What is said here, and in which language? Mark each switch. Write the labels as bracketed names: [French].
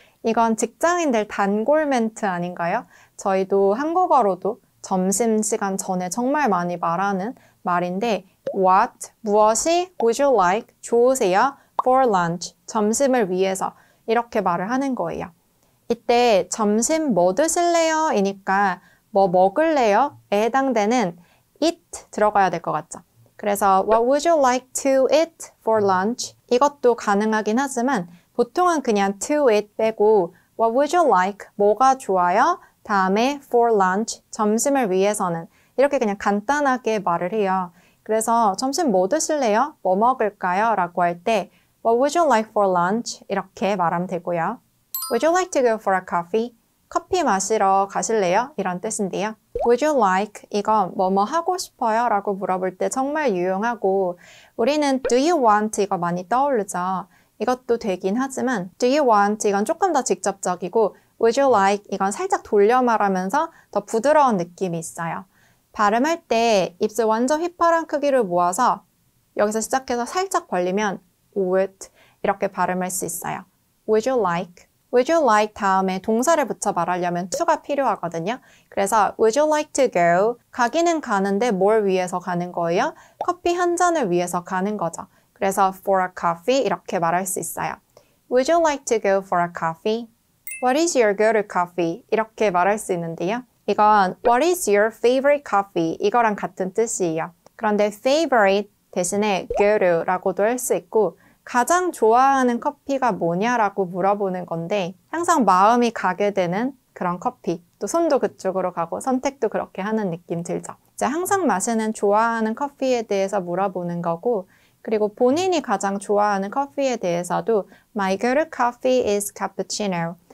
[Korean] 이건 직장인들 단골 멘트 아닌가요? 저희도 한국어로도 점심시간 전에 정말 많이 말하는 말인데 What, 무엇이 [English] would you like, [Korean] 좋으세요? [English] for lunch, [Korean] 점심을 위해서 이렇게 말을 하는 거예요. 이때 점심 뭐 드실래요? 이니까 뭐 먹을래요? 에 해당되는 eat 들어가야 될 것 같죠? 그래서 [English] What would you like to eat for lunch? [Korean] 이것도 가능하긴 하지만 보통은 그냥 to eat 빼고 [English] What would you like? [Korean] 뭐가 좋아요? 다음에 [English] for lunch, [Korean] 점심을 위해서는 이렇게 그냥 간단하게 말을 해요. 그래서 점심 뭐 드실래요? 뭐 먹을까요? 라고 할 때 [English] What would you like for lunch? [Korean] 이렇게 말하면 되고요. [English] Would you like to go for a coffee? [Korean] 커피 마시러 가실래요? 이런 뜻인데요. [English] Would you like? [Korean] 이건 뭐뭐 하고 싶어요? 라고 물어볼 때 정말 유용하고 우리는 [English] do you want? [Korean] 이거 많이 떠오르죠. 이것도 되긴 하지만 [English] do you want? [Korean] 이건 조금 더 직접적이고 [English] Would you like? [Korean] 이건 살짝 돌려 말하면서 더 부드러운 느낌이 있어요. 발음할 때 입술 완전 휘파람 크기를 모아서 여기서 시작해서 살짝 벌리면 would 이렇게 발음할 수 있어요. [English] Would you like? [Korean] Would you like 다음에 동사를 붙여 말하려면 to가 필요하거든요. 그래서 [English] Would you like to go? [Korean] 가기는 가는데 뭘 위해서 가는 거예요? 커피 한 잔을 위해서 가는 거죠. 그래서 for a coffee 이렇게 말할 수 있어요. [English] Would you like to go for a coffee? What is your go-to coffee? [Korean] 이렇게 말할 수 있는데요. 이건 [English] What is your favorite coffee? [Korean] 이거랑 같은 뜻이에요. 그런데 favorite 대신에 go-to라고도 할 수 있고 가장 좋아하는 커피가 뭐냐라고 물어보는 건데 항상 마음이 가게 되는 그런 커피 또 손도 그쪽으로 가고 선택도 그렇게 하는 느낌 들죠. 이제 항상 마시는 좋아하는 커피에 대해서 물어보는 거고 그리고 본인이 가장 좋아하는 커피에 대해서도 [English] My go-to coffee is cappuccino.